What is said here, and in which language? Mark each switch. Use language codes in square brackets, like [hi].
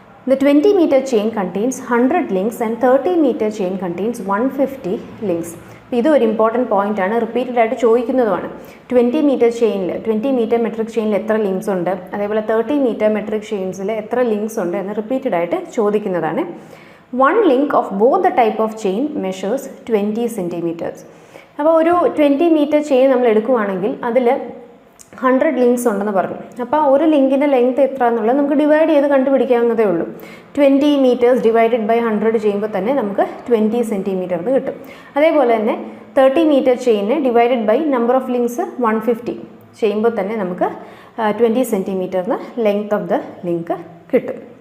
[en] The 20 meter chain contains 100 links and 30 meter chain contains 150 links. [ml] ഇത് ഒരു important point ആണ്, repeated ആയിട്ട് ചോദിക്കുന്നതുമാണ്. 20 metre metric ചെയിനിൽ എത്ര ലിങ്ക്സ് ഉണ്ട്, അതേപോലെ 30 മീറ്റർ മെട്രിക് ചെയിൻസിൽ എത്ര ലിങ്ക്സ് ഉണ്ട് എന്ന് റിപ്പീറ്റഡ് ആയിട്ട് ചോദിക്കുന്നതാണ്. [en] 1 link of both the type of chain measures 20 centimeters. [ml] അപ്പോൾ ഒരു 20 മീറ്റർ ചെയിൻ നമ്മൾ എടുക്കുകയാണെങ്കിൽ അതിൽ 100 ലിങ്ക്സ് ഉണ്ടെന്ന് പറഞ്ഞു. അപ്പോൾ ഒരു ലിങ്കിൻ്റെ ലെങ്ത് എത്ര എന്നുള്ളത് നമുക്ക് ഡിവൈഡ് ചെയ്ത് കണ്ടുപിടിക്കാവുന്നതേ ഉള്ളൂ. 20 മീറ്റേഴ്സ് ഡിവൈഡഡ് ബൈ 100 ചെയ്യുമ്പോൾ തന്നെ നമുക്ക് 20 സെൻറ്റിമീറ്റർ എന്ന് കിട്ടും. അതേപോലെ തന്നെ 30 metre ചെയിനെ divided by number of links 150 ചെയ്യുമ്പോൾ തന്നെ നമുക്ക് 20 സെൻറ്റിമീറ്ററിന് ലെങ്ത് ഓഫ് ദ ലിങ്ക് കിട്ടും.